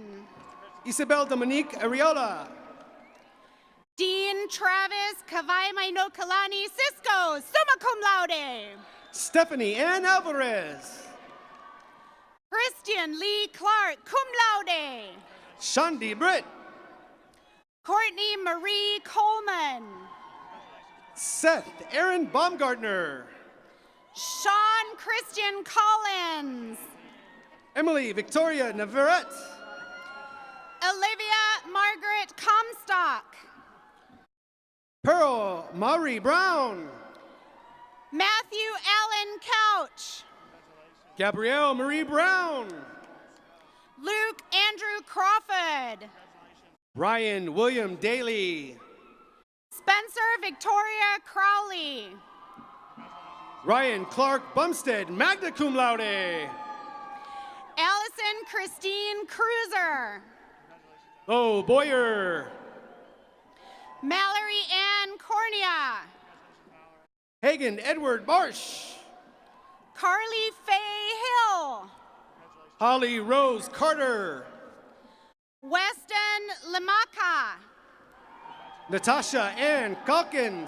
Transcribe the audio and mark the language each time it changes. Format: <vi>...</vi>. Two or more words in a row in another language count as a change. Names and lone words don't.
<en>Isabel Dominique Ariola. Dean Travis Kavaimai Kalani Cisco,</en> <la>summa cum laude.</la> <en>Stephanie Ann Alvarez. Christian Lee Clark,</en> <la>cum laude.</la> <en>Shandi Britt. Courtney Marie Coleman. Seth Aaron Baumgartner. Sean Christian Collins. Emily Victoria Navarrete. Olivia Margaret Comstock. Pearl Maury Brown. Matthew Allen Couch. Gabrielle Marie Brown. Luke Andrew Crawford. Ryan William Daly. Spencer Victoria Crowley. Ryan Clark Bumstead,</en> <la>magna cum laude.</la> <en>Allison Allison Christine Cruiser. Oh, Boyer. Mallory Ann Cornea. Hagen Edward Marsh. Carly Faye Hill. Holly Rose Carter. Weston Lamaka. Natasha Ann Calkins.</en>